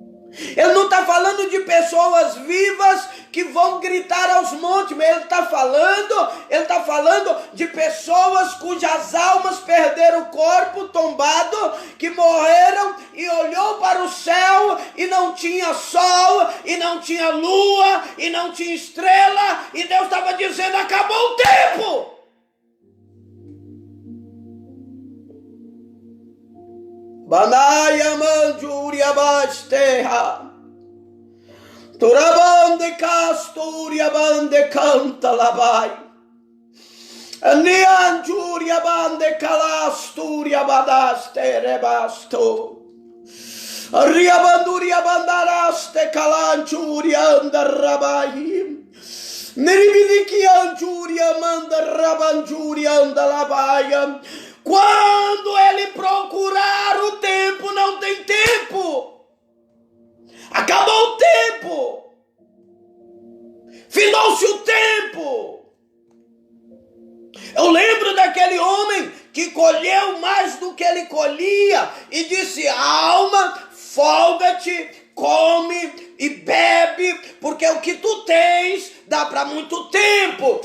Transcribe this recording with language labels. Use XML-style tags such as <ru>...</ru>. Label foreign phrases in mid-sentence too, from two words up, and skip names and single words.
<pt>Ele não está falando de pessoas vivas que vão gritar aos montes, mas ele está falando de pessoas cujas almas perderam o corpo tombado, que morreram e olhou para o céu e não tinha sol, e não tinha lua, e não tinha estrela, e Deus estava dizendo: acabou o tempo. Banaya manjuria basteha. Turabande casturia bande canta labai. Nianjuria bande calasturia badaste rebasto. Riabanduria bandaraste calanchuria andarabai. Niribidiki anjuria mandarabanjuria andalabai. Quando ele procurar o tempo, não tem tempo. Acabou o tempo. Findou-se o tempo. Eu lembro daquele homem que colheu mais do que ele colhia e disse: alma, folga-te, come e bebe, porque o que tu tens dá para muito tempo.</pt>